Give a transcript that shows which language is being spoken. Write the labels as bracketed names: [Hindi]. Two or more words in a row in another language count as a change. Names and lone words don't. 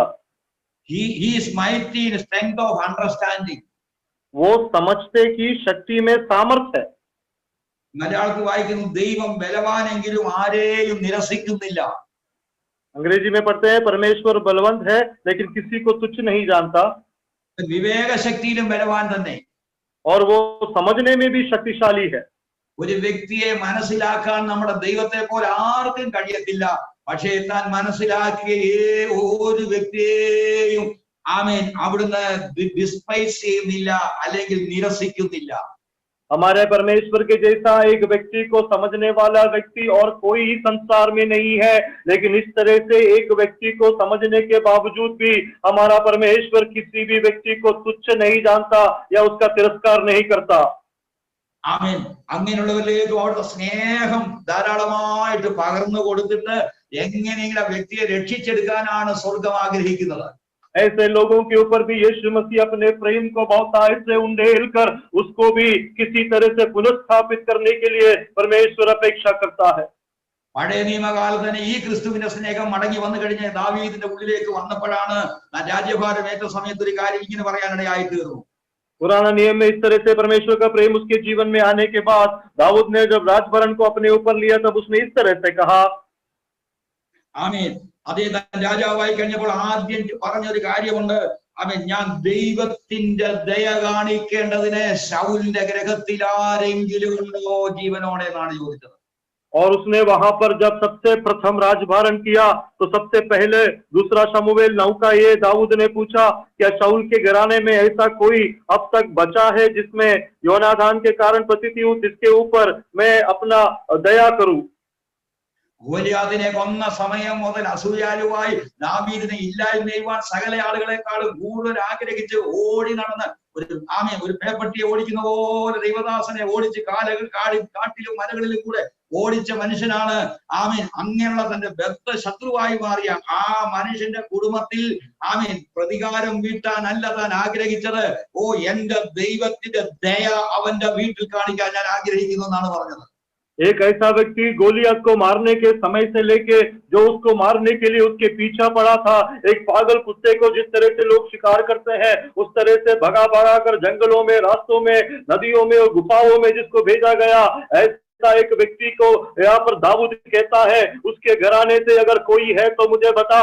[English] He is mighty in strength of understanding. [Hindi] वो समझते की शक्ति में सामर्थ है। [Malayalam] മലയാളത്തിൽ വായിക്കുന്നു, ദൈവം ബലവാനെങ്കിലും ആരെയും നിരസിക്കുന്നില്ല. [Hindi] अंग्रेजी में पढ़ते हैं, परमेश्वर बलवंत है लेकिन किसी को तुच्छ नहीं जानता। [Malayalam] വിവേക ശക്തിയിലും ബലവാൻ തന്നെ. [Hindi] और वो समझने में भी शक्तिशाली है। [Malayalam] ഒരു വ്യക്തിയെ മനസ്സിലാക്കാൻ നമ്മുടെ ദൈവത്തെ പോലെ ആർക്കും കഴിയത്തില്ല. പക്ഷേ താൻ മനസ്സിലാക്കിയ ഒരു വ്യക്തിയെയും അവിടുന്ന് ഡിസ്പൈസ് ചെയ്യുന്നില്ല, അല്ലെങ്കിൽ നിരസിക്കുന്നില്ല. [Hindi] हमारे परमेश्वर के जैसा एक व्यक्ति को समझने वाला व्यक्ति और कोई ही संसार में नहीं है, लेकिन इस तरह से एक व्यक्ति को समझने के बावजूद भी हमारा परमेश्वर किसी भी व्यक्ति को तुच्छ नहीं जानता या उसका तिरस्कार नहीं करता। [Malayalam] ആമേൻ. അങ്ങനെയുള്ളവരിലേക്ക് അവിടുത്തെ സ്നേഹം ധാരാളമായിട്ട് പകർന്നു കൊടുത്തിട്ട് എങ്ങനെയെങ്കിലും ആ വ്യക്തിയെ രക്ഷിച്ചെടുക്കാനാണ് സ്വർഗം ആഗ്രഹിക്കുന്നത്. [Hindi] ऐसे लोगों के ऊपर भी यीशु मसीह अपने प्रेम को बहुतायत से उंडेल कर उसको भी किसी तरह से पुनर्स्थापित करने के लिए परमेश्वर अपेक्षा करता है। [Malayalam] പഴയ നിയമകാലത്ത് തന്നെ ഈ ക്രിസ്തുവിന്റെ സ്നേഹം മടങ്ങി വന്നു കഴിഞ്ഞ ദാവീദിന്റെ ഉള്ളിലേക്ക് വന്നപ്പോഴാണ് രാജ്യഭാരം ഏറ്റ സമയത്ത് ഒരു കാര്യം ഇങ്ങനെ പറയാനിടയായി തീർന്നു. [Hindi] पुराना नियम में इस तरह से परमेश्वर का प्रेम उसके जीवन में आने के बाद दाऊद ने जब राजभरण को अपने ऊपर लिया तब उसने इस तरह से कहा। [Malayalam] ആമേൻ. അതേ രാജാവായി കഴിഞ്ഞപ്പോൾ ആദ്യം പറഞ്ഞൊരു കാര്യമുണ്ട്. ഞാൻ ദൈവത്തിന്റെ ദയ കാണിക്കേണ്ടതിന് ശൗലിന്റെ ഗ്രഹത്തിൽ ആരെങ്കിലും ഉണ്ടോ ജീവനോടെ എന്നാണ് ചോദിച്ചത്. [Hindi] और उसने वहां पर जब सबसे प्रथम राजभारण किया तो सबसे पहले दूसरा शमूएल 9 का ये दाऊद ने पूछा, क्या शाऊल के घराने में ऐसा कोई अब तक बचा है जिसमें योनादान के कारण पतिति हूं, जिसके ऊपर मैं अपना दया करूं। [Malayalam] ഗോലിയാത്തിനെ കൊന്ന സമയം മുതൽ അസൂയാലുവായി ദാവീദിനെ ഇല്ലായ്മ ചെയ്യുവാൻ സകല ആളുകളെക്കാളും കൂടുതൽ ആഗ്രഹിച്ച് ഓടി നടന്ന് ഒരു പേപ്പട്ടിയെ ഓടിക്കുന്ന പോലെ ദൈവദാസനെ ഓടിച്ച് കാട്ടിലും മലകളിലും കൂടെ ഓടിച്ച മനുഷ്യനാണ്. അങ്ങനെയുള്ള തന്റെ ബദ്ധ ശത്രുവായി മാറിയ ആ മനുഷ്യന്റെ കുടുംബത്തിൽ പ്രതികാരം വീട്ടാനല്ല താൻ ആഗ്രഹിച്ചത്. എന്റെ ദൈവത്തിന്റെ ദയ അവന്റെ വീട്ടിൽ കാണിക്കാൻ ഞാൻ ആഗ്രഹിക്കുന്നു എന്നാണ് പറഞ്ഞത്. [Hindi] एक ऐसा व्यक्ति गोलियत को मारने के समय से लेके जो उसको मारने के लिए उसके पीछा पड़ा था, एक पागल कुत्ते को जिस तरह से लोग शिकार करते हैं उस तरह से भगा भगा कर जंगलों में, रास्तों में, नदियों में और गुफाओं में जिसको भेजा गया, ऐसा एक व्यक्ति को यहाँ पर दाऊद कहता है, उसके घराने से अगर कोई है तो मुझे बता।